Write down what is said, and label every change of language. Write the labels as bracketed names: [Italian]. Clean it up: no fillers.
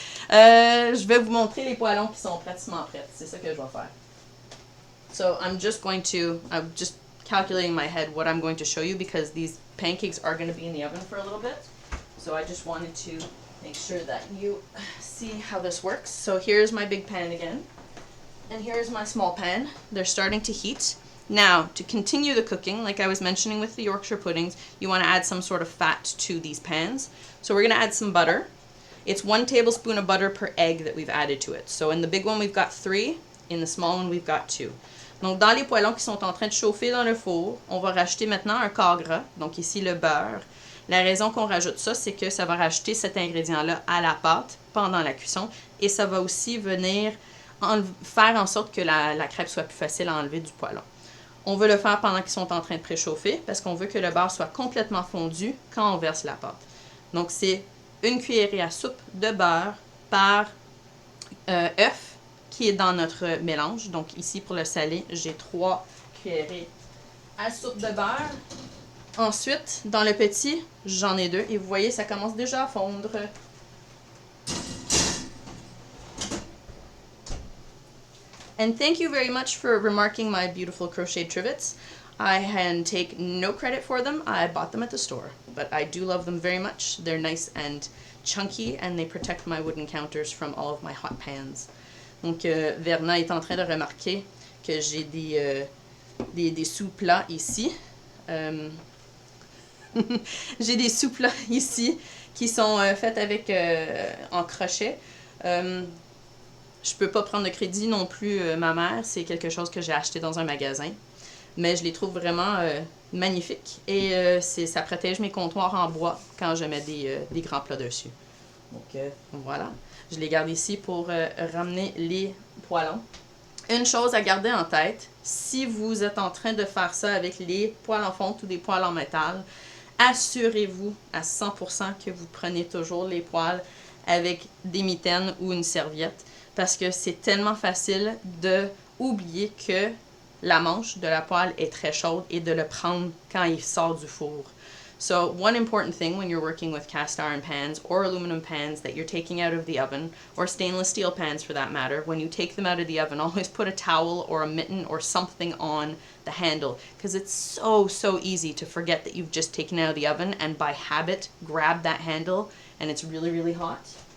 [French] Je vais vous montrer les poêlons qui sont pratiquement prêts. C'est ça que je vais faire. [English] So, I'm just calculating in my head what I'm going to show you because these pancakes are going to be in the oven for a little bit. So I just wanted to make sure that you see how this works. So here's my big pan again. And here's my small pan. They're starting to heat. Now, to continue the cooking, like I was mentioning with the Yorkshire puddings, you want to add some sort of fat to these pans. So we're going to add some butter. It's 1 tablespoon of butter per egg that we've added to it. So in the big one, we've got 3. In the small one, we've got 2. [French] Donc, dans les poêlons qui sont en train de chauffer dans le four, on va rajouter maintenant un quart gras. Donc ici, le beurre. La raison qu'on rajoute ça, c'est que ça va rajouter cet ingrédient-là à la pâte pendant la cuisson. Et ça va aussi venir faire en sorte que la crêpe soit plus facile à enlever du poêlon. On veut le faire pendant qu'ils sont en train de préchauffer parce qu'on veut que le beurre soit complètement fondu quand on verse la pâte. Donc, c'est 1 cuillerée à soupe de beurre par œuf qui est dans notre mélange. Donc, ici, pour le salé, j'ai 3 cuillerées à soupe de beurre. Ensuite, dans le petit, j'en ai 2. Et vous voyez, ça commence déjà à fondre. [English] And thank you very much for remarking my beautiful crocheted trivets. I can take no credit for them. I bought them at the store. But I do love them very much. They're nice and chunky and they protect my wooden counters from all of my hot pans. [French] Donc, Verna est en train de remarquer que j'ai des sous-plats ici. J'ai des sous-plats ici qui sont faits avec en crochet. Je peux pas prendre de crédit non plus, ma mère. C'est quelque chose que j'ai acheté dans un magasin. Mais je les trouve vraiment magnifiques. Et ça protège mes comptoirs en bois quand je mets des grands plats dessus. Donc voilà. Je les garde ici pour ramener les poêlons. Une chose à garder en tête, si vous êtes en train de faire ça avec les poêles en fonte ou des poêles en métal, assurez-vous à 100% que vous prenez toujours les poêles avec des mitaines ou une serviette parce que c'est tellement facile de oublier que la manche de la poêle est très chaude et de le prendre quand il sort du four. [English] So one important thing when you're working with cast iron pans or aluminum pans that you're taking out of the oven, or stainless steel pans for that matter, when you take them out of the oven, always put a towel or a mitten or something on the handle because it's so easy to forget that you've just taken it out of the oven and by habit grab that handle and it's really hot.